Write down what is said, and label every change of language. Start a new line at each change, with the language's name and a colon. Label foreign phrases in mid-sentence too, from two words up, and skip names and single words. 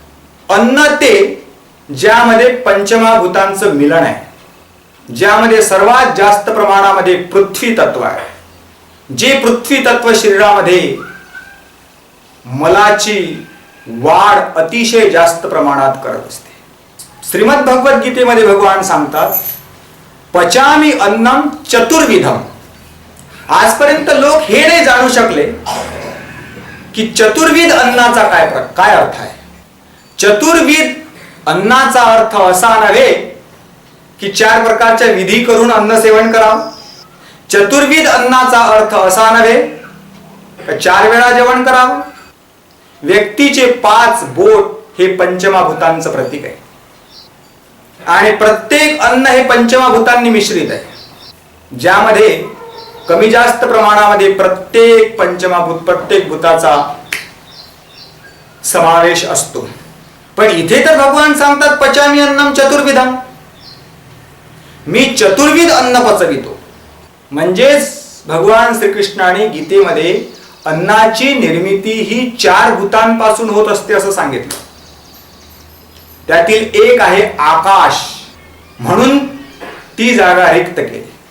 Marathi: अन्न ते ज्यामध्ये पंचमहाभूतांचं मिलन आहे, ज्यामध्ये सर्वात जास्त प्रमाणामध्ये पृथ्वी तत्व आहे, जे पृथ्वी तत्व शरीरामध्ये मलाची वाढ अतिशय जास्त प्रमाणात करत असते. श्रीमद भगवद्गीतेमध्ये भगवान सांगतात,
Sanskrit: पचामी अन्नम चतुर्विधम.
Marathi: आजपर्यंत लोक हे नाही जाणू शकले की चतुर्विध अन्नाचा काय अर्थ आहे. चतुर्विध अन्नाचा अर्थ असा नव्हे की 4 प्रकारच्या विधी करून अन्न सेवन करावं. चतुर्विध अन्नाचा अर्थ असा नव्हे की 4 वेळा जेवण करावं. व्यक्तीचे 5 बोट हे पंचमहाभूतांचं प्रतीक आहे आणि प्रत्येक अन्न हे पंचमहाभूतांनी मिश्रित आहे, ज्यामध्ये कमी जास्त प्रमाणामध्ये प्रत्येक पंचमहाभूत, प्रत्येक भूताचा समावेश असतो. पण इथे तर भगवान सांगतात,
Sanskrit: पचामी अन्नम चतुर्विधम.
Marathi: मी चतुर्विध अन्न पचवितो. म्हणजेच भगवान श्रीकृष्णाने गीतेमध्ये अन्नाची निर्मिती ही 4 भूतांपासून होत असते असं सांगितलं. त्यातील एक आहे आकाश, म्हणून ती जागा रिक्त केली.